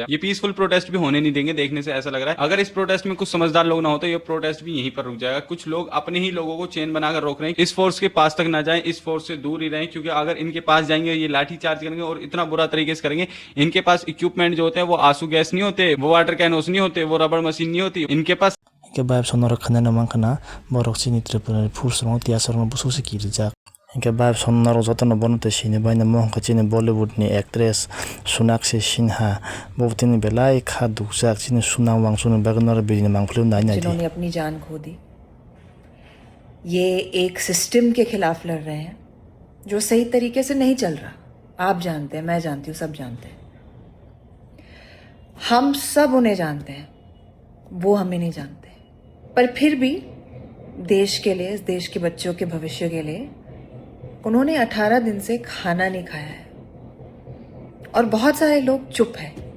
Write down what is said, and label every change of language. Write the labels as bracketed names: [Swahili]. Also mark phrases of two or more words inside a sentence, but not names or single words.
[Hindi] ये [English] peaceful protest [Hindi] भी होने नहीं देंगे, देखने से ऐसा लग रहा है। अगर इस प्रोटेस्ट में कुछ समझदार लोग ना हो तो ये प्रोटेस्ट भी यहीं पर रुक जाएगा। कुछ लोग अपने ही लोगों को चेन बनाकर रोक रहे हैं, इस फोर्स के पास तक ना जाएं, इस फोर्स से दूर ही रहें, क्योंकि अगर इनके पास जाएंगे ये लाठी चार्ज करेंगे और इतना बुरा तरीके से करेंगे। इनके पास इक्विपमेंट जो होते हैं वो आंसू गैस नहीं होते, वो [English] water cannons [Hindi] नहीं होते, वो रबड़ मशीन नहीं होती इनके पास। [Kok Borok] Ke baib song noro khana na mangkana borok chini Tripura ni force rong tia sarong busu se kirijak। Ke baib song noro jotono bonote sini baina mohka chini Bollywood ni actress Sonakshi Sinha bobtini belai kha dukjak chini Sunam Wangchuni bagnor bini mangpili nai nai [Hindi] जिन्होंने अपनी जान खो दी, ये एक सिस्टम के खिलाफ लड़ रहे हैं जो सही तरीके से नहीं चल रहा। आप जानते हैं, मैं जानती हूँ, सब जानते हैं, हम सब उन्हें जानते हैं, वो हमें नहीं जानते। पर फिर भी देश के लिए, इस देश के बच्चों के भविष्य के लिए उन्होंने 18 दिन से खाना नहीं खाया है और बहुत सारे लोग चुप हैं।